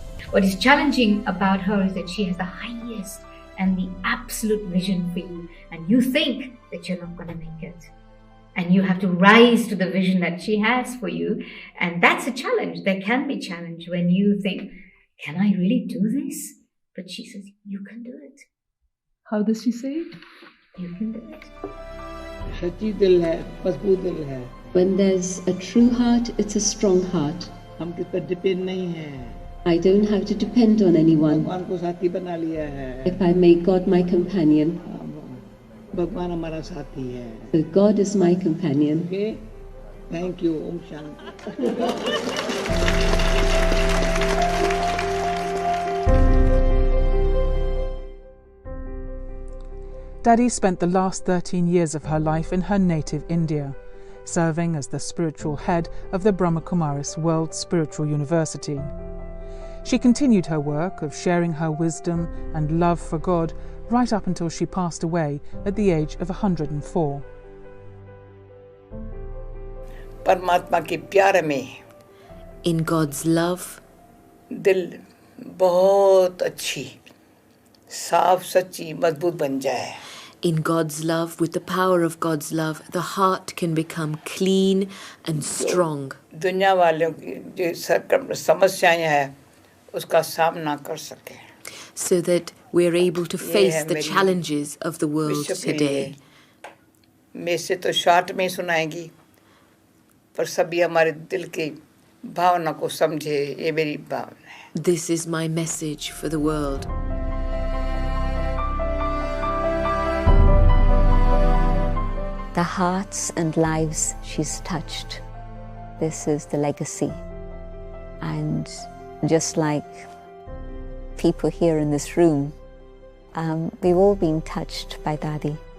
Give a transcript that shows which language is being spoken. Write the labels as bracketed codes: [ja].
[en] What is challenging about her is that she has the highest and the absolute vision for you, and you think that you're not going to make it. And you have to rise to the vision that she has for you. And that's a challenge. There can be challenge when you think, can I really do this? But she says, you can do it. How does she say it? You can do it. [hi] सच्ची दिल है, मजबूत दिल है. [en] When there's a true heart, it's a strong heart. [hi] हम किस पर depend नहीं हैं. [en] I don't have to depend on anyone. [hi] भगवान को साथी बना लिया है. [en] If I make God my companion, [hi] भगवान हमारा साथी है. [en] so God is my companion. Okay? Thank you. Om Shanti. Daddy spent the last 13 years of her life in her native India, serving as the spiritual head of the Brahma Kumaris World Spiritual University. She continued her work of sharing her wisdom and love for God right up until she passed away at the age of 104. [hi] परमात्मा के प्यार में [en] In God's love, [hi] दिल बहुत अच्छी, साफ सच्ची मजबूत बन जाए. [en] in God's love, with the power of God's love, the heart can become clean and strong. [hi] दुनिया वालों की जो समस्याएं हैं उसका सामना कर सके. [en] So that we're able to face the [hi] मेरी [en] challenges of the world [hi] विश्व के लिए. [en] today. [hi] मैं से तो शॉर्ट में सुनाएगी, पर सभी हमारे दिल की भावना को समझे, ये मेरी भावना है. [en] This is my message for the world. The hearts and lives she's touched. This is the legacy. And just like people here in this room, we've all been touched by Dadi.